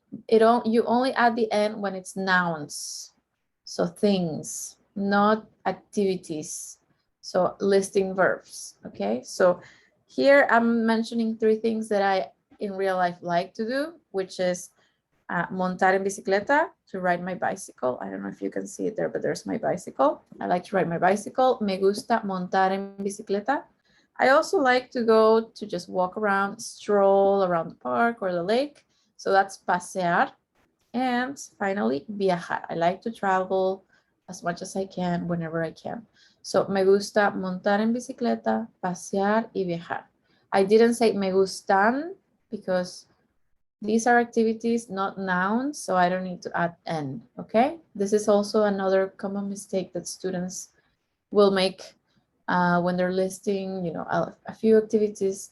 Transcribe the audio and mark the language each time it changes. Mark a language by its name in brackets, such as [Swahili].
[English] You only add the end when it's nouns, so things, not activities, so listing verbs. Okay, so here I'm mentioning 3 things that I in real life like to do, which is [Spanish] montar en bicicleta, [English] to ride my bicycle. I don't know if you can see it there, but there's my bicycle. I like to ride my bicycle. [Spanish] Me gusta montar en bicicleta. [English] I also like to go to just walk around, stroll around the park or the lake. So that's pasear. And finally, viajar. I like to travel as much as I can, whenever I can. [Spanish] So me gusta montar en bicicleta, pasear y viajar. [English] I didn't say me gustan because these are activities, not nouns, so I don't need to add N, okay? This is also another common mistake that students will make when they're listing, you know, a few activities.